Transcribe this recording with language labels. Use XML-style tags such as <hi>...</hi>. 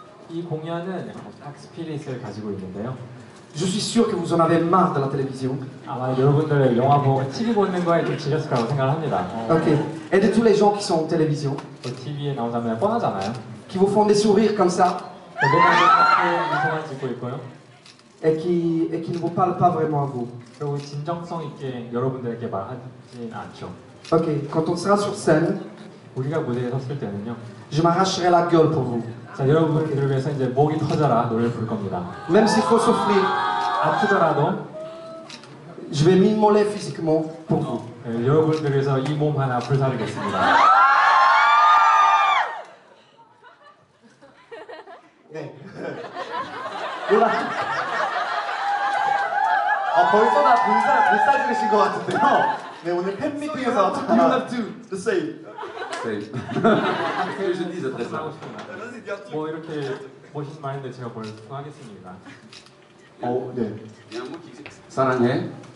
<ko>이 공연은 락 스피릿을 가지고 있는데요.</ko> <fr>Je suis sûr que vous en avez marre de la télévision.</fr> <ko>아마 여러분들 영화 보고 TV 보는 거에 좀 지렸을 거라고 생각을 합니다. Ok.</ko> <fr>Et de tous les gens qui sont en télévision.</fr> <ko>TV에 나오자면 뻔하잖아요.</ko> <fr>Qui vous font des sourires comme ça.</fr> <ko>미소만 짓고 있고요.</ko> <fr>Et qui ne vous parlent pas vraiment à vous.</fr> <ko>그리고 진정성 있게 여러분들에게 말하진 않죠.</ko> <fr>Ok. Quand on sera sur scène,</fr> <ko>우리가 무대에 섰을 때는요.</ko> <fr>je m'arracherai la gueule pour vous.</fr> <ko>자, 여러분들을 위해서 이제 목이 터져라 노래를 부를 겁니다.</ko> <fr>Même s'il faut souffrir,</fr> <ko>아프더라도</ko> <fr>je vais m'immoler physiquement pour vous.</fr> <ko>여러분들을 위해서 이 몸 하나 불사르겠습니다. 네. 몰라. 벌써 다 불사르신 것 같은데요. 네, 오늘 팬미팅에서</ko> <en>You have to say.</en> <fr>je dis après ça.</fr> <ko>뭐 이렇게 멋있는 말인데 제가 뭘 하겠습니까? 네.</ko> <fr>Il y a un mot qui dit 사랑해.</fr>